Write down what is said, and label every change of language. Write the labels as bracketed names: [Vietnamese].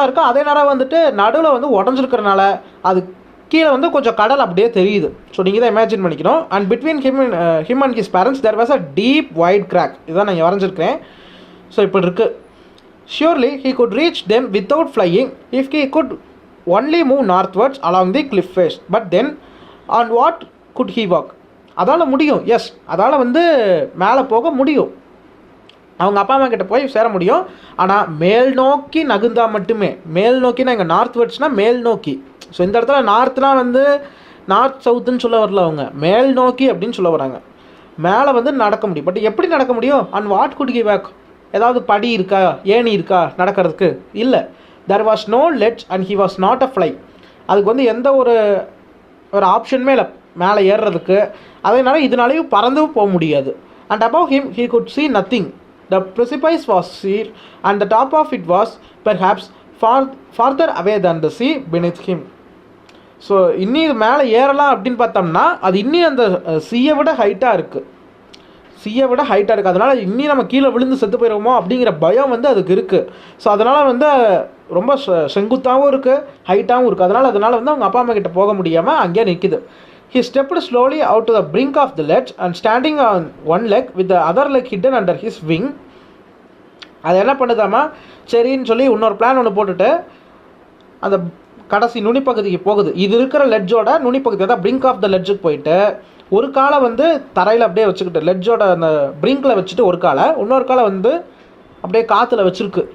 [Tamil] அதே நேரம் வந்துட்டு நடுவில் வந்து உடஞ்சிருக்கிறனால அது கீழே வந்து கொஞ்சம் கடல் அப்படியே தெரியுது. ஸோ நீங்கள் தான் இமேஜின் பண்ணிக்கணும். [English] And between him and his parents there was a deep wide crack. [Tamil] இதுதான் நான் வரைஞ்சிருக்கிறேன். ஸோ இப்படி இருக்குது. [English] Surely he could reach them without flying if he could only move northwards along the cliff face. But then on what could he walk? [Tamil] அதால் முடியும், S, அதால் வந்து மேலே போக முடியும், அவங்க அப்பா அம்மா கிட்ட போய் சேர முடியும். ஆனால் மேல் நோக்கி நகுந்தால் மட்டுமே. மேல் நோக்கினா இங்கே நார்த்வர்ட்ஸ்னால் மேல் நோக்கி. ஸோ இந்த இடத்துல நார்த்னால் வந்து நார்த் சவுத்துன்னு சொல்ல வரல, அவங்க மேல் நோக்கி அப்படின்னு சொல்ல வராங்க. மேலே வந்து நடக்க முடியும். பட் எப்படி நடக்க முடியும்? [English] And what could he walk? [Tamil] ஏதாவது படி இருக்கா, ஏணி இருக்கா நடக்கிறதுக்கு? இல்லை. [English] There was no ledge and he was not a fly. [Tamil] அதுக்கு வந்து எந்த ஒரு ஆப்ஷனுமே இல்லை மேலே ஏறுறதுக்கு. அதனால இதனாலேயும் பறந்தும் போக முடியாது. [English] And above him he could see nothing. The precipice was sheer and the top of it was perhaps farther away than the sea beneath him. [Tamil] So இன்னும் இது மேலே ஏறலாம் அப்படின்னு பார்த்தோம்னா அது இன்னும் அந்த சீயை விட ஹைட்டாக இருக்குது. அதனால் இன்னும் நம்ம கீழே விழுந்து செத்து போயிடுவோமோ அப்படிங்கிற பயம் வந்து அதுக்கு இருக்குது. ஸோ அதனால் வந்து ரொம்ப செங்குத்தாகவும் இருக்குது, ஹைட்டாகவும் இருக்குது. அதனால் வந்து அவங்க அப்பா அம்மா கிட்ட போக முடியாமல் அங்கேயே நிற்குது. [English] He stepped slowly out to the brink of the ledge and standing on one leg with the other leg hidden under his wing. [Tamil] அது என்ன பண்ணுதாமா, சரின்னு சொல்லி இன்னொரு பிளான் ஒன்று போட்டுட்டு அந்த கடைசி நுனிப்பகுதிக்கு போகுது. இது இருக்கிற லெட்ஜோட நுனிப்பகுதி, அதான் பிரிங்க் ஆஃப் த லெட்ஜுக்கு போயிட்டு ஒரு காலை வந்து தரையில் அப்படியே வச்சுக்கிட்டு லெட்ஜோட அந்த பிரிங்கில் வச்சுட்டு ஒரு காலை, இன்னொரு காலை வந்து அப்படியே காற்றுல வச்சுருக்கு.